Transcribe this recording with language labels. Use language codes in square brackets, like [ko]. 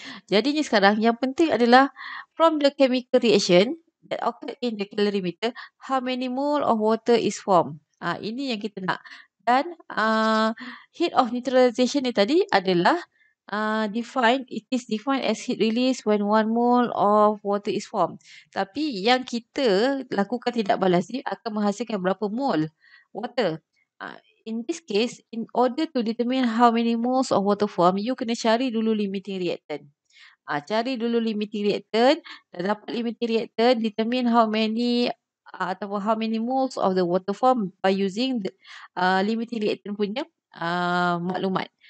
[ms] Jadinya sekarang yang penting adalah [en] from the chemical reaction that occur in the calorimeter, how many mole of water is formed. [ms] Ini yang kita nak. [en] Dan heat of neutralization [ms] ni tadi adalah [en] it is defined as heat release when 1 mole of water is formed. [ms] Tapi yang kita lakukan tindak balas ni akan menghasilkan berapa mole water. [en] In this case, in order to determine how many moles of water form, you [ms] kena cari dulu [en] limiting reactant. [ms] Cari dulu [en] limiting reactant. [ms] Dah dapat [en] limiting reactant, determine how many [ms] ataupun [en] how many moles of the water form by using the limiting reactant [ms] punya maklumat.